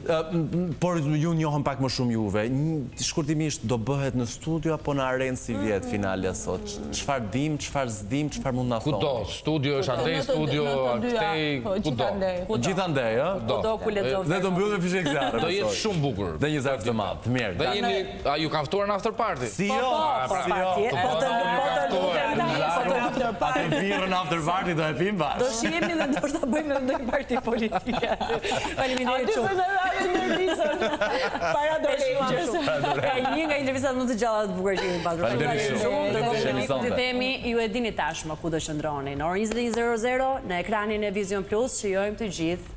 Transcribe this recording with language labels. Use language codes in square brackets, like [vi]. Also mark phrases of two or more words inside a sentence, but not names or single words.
[sq] Por ju njohëm pak më shumë juve. Shkurtimisht do bëhet në studio apo në arenë si vjet finale sot? Çfarë dim, çfarë s'dim, çfarë mund na thonë? Kudo, studio është andej, studio këtej, kudo. Gjithandej, ëh? Kudo ku lexon. Dhe do mbyllim fishek zjarre. Do jetë shumë bukur. Dhe një zjarr të madh, të mirë. Dhe jeni, a ju kanë ftuar në [en] after party? [sq] Si jo? [en] After party [sq] do e pim bashkë. Do shihemi dhe do të bëjmë edhe ndonjë parti politike. Faleminderit shumë. Para dorëheqjes. Një nga intervistat më të gjalla të bukur që kemi pasur. Faleminderit shumë. Ne themi ju e dini tashmë ku do qëndroni. Në orën 21:00 në ekranin e Vision Plus shijojmë të gjithë